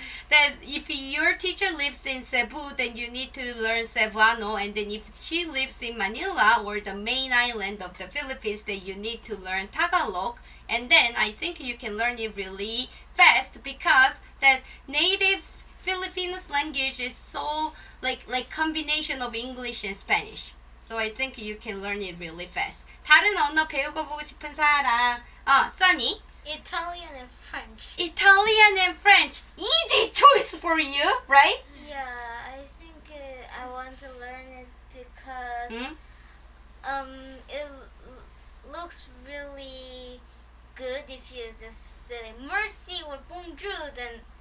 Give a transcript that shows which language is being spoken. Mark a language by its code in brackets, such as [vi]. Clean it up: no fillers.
[en] That if your teacher lives in Cebu, then you need to learn Cebuano, and then if she lives in Manila or the main island of the Philippines, then you need to learn Tagalog. And then I think you can learn it really fast because that native Filipino language is so like combination of English and Spanish. So I think you can learn it really fast. [ko] 다른 언어 배우고 보고 싶은 사람. [en] Sunny. Italian and French. Italian and French. Easy choice for you, right? Yeah, I think I want to learn it because it looks really good if you just say merci or bonjour, then